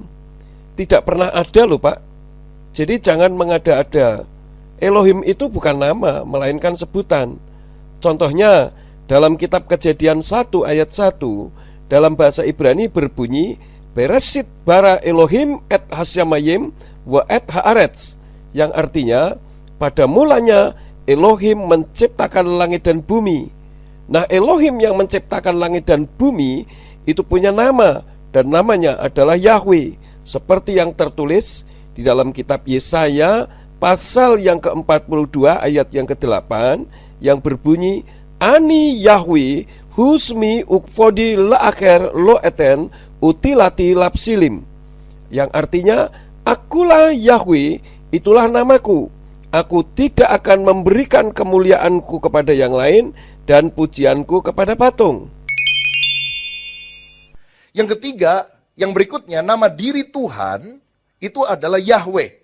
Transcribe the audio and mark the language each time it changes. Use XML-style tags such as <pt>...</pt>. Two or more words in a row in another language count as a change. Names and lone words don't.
<id>Tidak pernah ada loh Pak. Jadi jangan mengada-ada. Elohim itu bukan nama, melainkan sebutan. Contohnya dalam kitab Kejadian 1 ayat 1 dalam bahasa Ibrani berbunyi</id> <he>בראשית ברא אלהים את השמים ואת הארץ,</he> <id>yang artinya pada mulanya Elohim menciptakan langit dan bumi. Nah, Elohim yang menciptakan langit dan bumi itu punya nama, dan namanya adalah Yahweh, seperti yang tertulis di dalam kitab Yesaya pasal yang ke-42 ayat yang ke-8 yang berbunyi</id> <he>אני יהוה הוא שמי וכבודי לאחר לא אתן ותהלתי לפסילים,</he> <id>yang artinya akulah Yahweh, itulah namaku. Aku tidak akan memberikan kemuliaanku kepada yang lain dan pujianku kepada patung. Yang ketiga, yang berikutnya, nama diri Tuhan itu adalah Yahweh.</id>